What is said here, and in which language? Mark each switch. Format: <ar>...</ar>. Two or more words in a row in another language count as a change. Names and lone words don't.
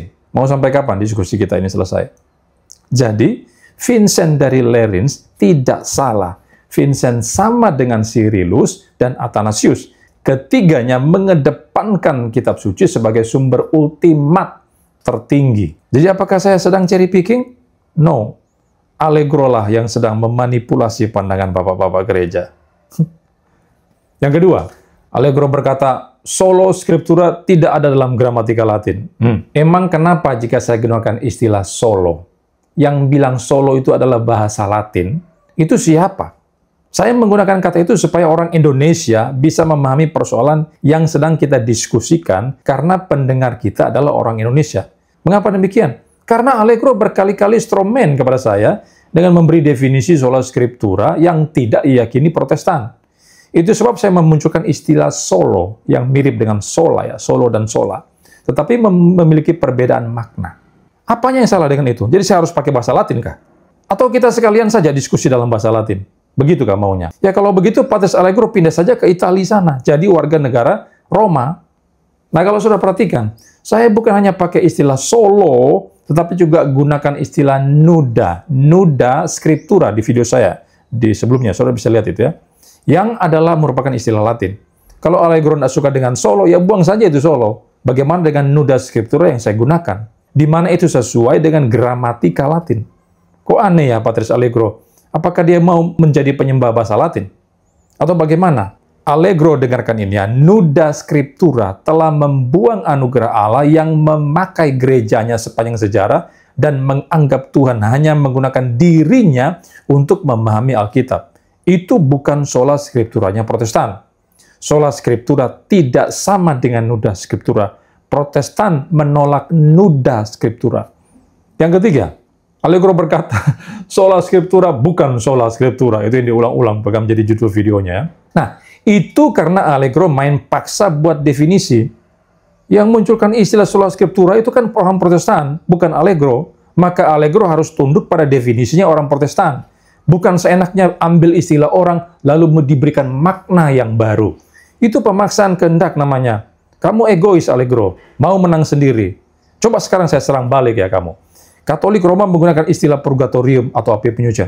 <id>Mau sampai kapan diskusi kita ini selesai? Jadi, Vincent dari Lerins tidak salah. Vincent sama dengan Cyrillus dan Athanasius. Ketiganya mengedepankan kitab suci sebagai sumber ultimat tertinggi. Jadi apakah saya sedang</id> <en>cherry picking?</en> <id>No. Allegro lah yang sedang memanipulasi pandangan bapak-bapak gereja. Yang kedua, Allegro berkata,</id> <la>sola scriptura</la> <id>tidak ada dalam gramatika Latin. Emang kenapa jika saya gunakan istilah solo? Yang bilang solo itu adalah bahasa Latin, itu siapa? Saya menggunakan kata itu supaya orang Indonesia bisa memahami persoalan yang sedang kita diskusikan karena pendengar kita adalah orang Indonesia. Mengapa demikian? Karena Allegro berkali-kali stromen kepada saya dengan memberi definisi</id> <la>sola scriptura</la> <id>yang tidak diyakini Protestan. Itu sebab saya memunculkan istilah solo yang mirip dengan sola ya, solo dan sola. Tetapi memiliki perbedaan makna. Apanya yang salah dengan itu? Jadi saya harus pakai bahasa Latin kah? Atau kita sekalian saja diskusi dalam bahasa Latin? Begitu kah maunya? Ya kalau begitu Patres Allegro pindah saja ke Italia sana, jadi warga negara Roma. Nah kalau sudah perhatikan, saya bukan hanya pakai istilah solo, tetapi juga gunakan istilah nuda.</id> <la>Nuda scriptura</la> <id>di video saya. Di sebelumnya, saudara bisa lihat itu ya. Yang adalah merupakan istilah Latin. Kalau Allegro tidak suka dengan solo, ya buang saja itu solo. Bagaimana dengan</id> <la>nuda scriptura</la> <id>yang saya gunakan? Di mana itu sesuai dengan gramatika Latin. Kok aneh ya Patres Allegro? Apakah dia mau menjadi penyembah bahasa Latin? Atau bagaimana? Allegro dengarkan ini ya,</id> <la>nuda scriptura</la> <id>telah membuang anugerah Allah yang memakai gerejanya sepanjang sejarah dan menganggap Tuhan hanya menggunakan dirinya untuk memahami Alkitab. Itu bukan</id> <la>sola scripturanya</la> <id>Protestan.</id> <la>Sola scriptura</la> <id>tidak sama dengan</id> <la>nuda scriptura.</la> <id>Protestan menolak</id> <la>nuda scriptura.</la> <id>Yang ketiga, Allegro berkata,</id> <la>sola scriptura</la> <id>bukan</id> <la>sola scriptura.</la> <id>Itu yang diulang-ulang, bahkan menjadi judul videonya. Nah, itu karena Allegro main paksa buat definisi. Yang munculkan istilah</id> <la>sola scriptura</la> <id>itu kan orang Protestan, bukan Allegro. Maka Allegro harus tunduk pada definisinya orang Protestan. Bukan seenaknya ambil istilah orang, lalu diberikan makna yang baru. Itu pemaksaan kehendak namanya. Kamu egois, Allegro. Mau menang sendiri. Coba sekarang saya serang balik ya kamu. Katolik Roma menggunakan istilah purgatorium atau api penyucian.</id>